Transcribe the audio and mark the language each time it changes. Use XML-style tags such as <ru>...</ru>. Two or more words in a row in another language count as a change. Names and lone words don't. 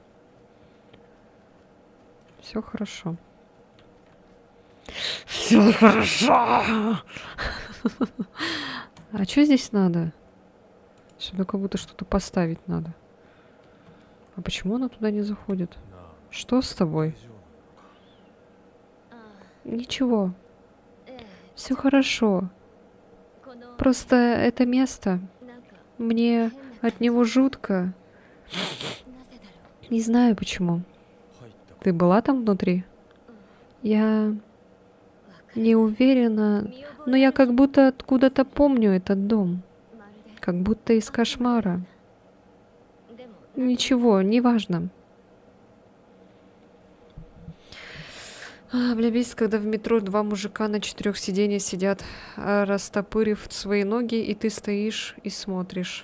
<ru>Все хорошо. Все хорошо. А что здесь надо? Сюда как будто что-то поставить надо. А почему она туда не заходит?</ru> <ja>なあ</ja> <ru>Что с тобой?</ru> <ja>大丈夫なのかああ</ja> <ru>Ничего,</ru> <ja>ええ</ja> <ru>все хорошо.</ru> <ja>この</ja> <ru>Просто это место,</ru> <ja>なんか</ja> <ru>мне</ru> <ja>変な</ja> <ru>от него жутко.</ru> <ja>なぜだろ</ja> <ru>Не знаю почему.</ru> <ja>入ったこ</ja> <ru>Ты была там внутри? Я</ru> <ja>うわかる</ja> <ru>не уверена,</ru> <ja>見覚え</ja> <ru>но я как будто откуда-то помню этот дом.</ru> <ja>まるで</ja> <ru>Как будто из кошмара.</ru> <ja>でも</ja> <ru>Ничего, неважно. Бля, бесит, когда в метро два мужика на 4 сиденьях сидят, растопырив свои ноги, и ты стоишь и смотришь.</ru>